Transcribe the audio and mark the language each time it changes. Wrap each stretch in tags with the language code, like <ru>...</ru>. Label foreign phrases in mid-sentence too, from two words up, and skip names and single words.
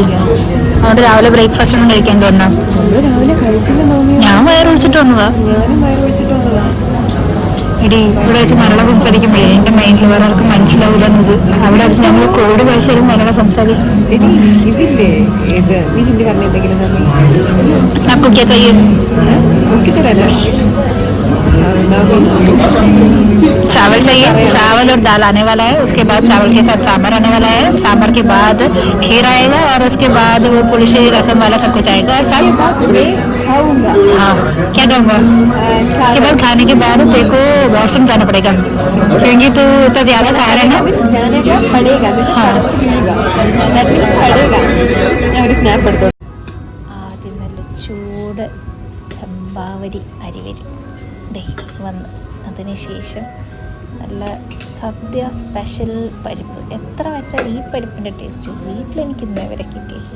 <ml>അവിടെ രാവിലെ ബ്രേക്ക്ഫാസ്റ്റ് ഒന്നും കഴിക്കാൻ തോന്നാം. രാവിലെ കഴിച്ചില്ല. ഞാൻ വയറ് ഒഴിച്ചിട്ട് വന്നതാ. ഞാനും വയറ് ഒഴിച്ചിട്ട് വന്നതാ. എടി ഇവിടെ വെച്ച് മലയാളം സംസാരിക്കുമ്പോഴേ എൻ്റെ മൈൻഡിൽ വേറെ ആർക്കും മനസ്സിലാവില്ലെന്നത്. അവിടെ വെച്ച് ഞങ്ങൾ കോഡ് ഭാഷയിലും മലയാളം സംസാരിക്കും. എടി ഇതില്ലേ ഇത് നീ ഹിന്ദി പറഞ്ഞ എന്തെങ്കിലും</ml> <hi>आपको क्या चाहिए? चावल चाहिए. चावल और दाल आने वाला है. उसके बाद चावल के साथ सांभर आने वाला है. सांभर के बाद खीर आएगा और उसके बाद वो पुलिस रसम वाला सब कुछ आएगा. और सब खाऊंगा. हाँ, क्या खाऊंगा? उसके बाद खाने के बाद तेरे को वॉशरूम जाना पड़ेगा क्योंकि तू इतना ज्यादा खा रहा है ना. जाने का पड़ेगा. हाँ पड़ेगा.</hi> <ml>ഞാൻ ഒരു സ്നാപ്പ് എടുത്തു. ആദ്യം നല്ല ചൂട് ചമ്പാവരി അരി വരും വന്ന്, അതിനുശേഷം നല്ല സദ്യ സ്പെഷ്യൽ പരിപ്പ്. എത്ര വെച്ചാൽ ഈ പരിപ്പിൻ്റെ ടേസ്റ്റ് വീട്ടിലെനിക്ക് ഇന്നേ വരെ കിട്ടിയിട്ടില്ല.</ml>